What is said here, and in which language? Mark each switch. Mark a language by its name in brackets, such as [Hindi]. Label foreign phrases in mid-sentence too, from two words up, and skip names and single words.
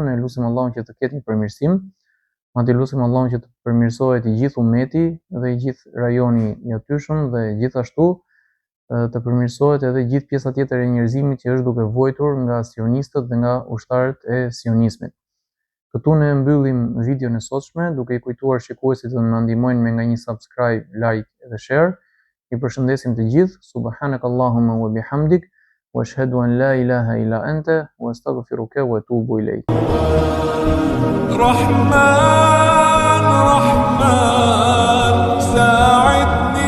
[Albanian] Ne lutim Allahun që të ketë një përmirësim. Madje lutim Allahun që të përmirësohet i gjithë ummeti dhe i gjithë rajoni i atyshëm dhe gjithashtu të përmirësohet edhe gjithë pjesa tjetër e njerëzimit që është duke vuajtur nga sionistët dhe nga ushtarët e sionismit. Këtu ne mbyllim videon e sotshme duke i kujtuar shikuesit të na ndihmojnë me nga një [English] subscribe, like [Albanian] dhe share. I përshëndesim të gjithë. [Arabic] سبحانك اللهم وبحمدك وأشهد أن لا إله إلا أنت وأستغفرك وأتوب إليك. رحمن ساعدني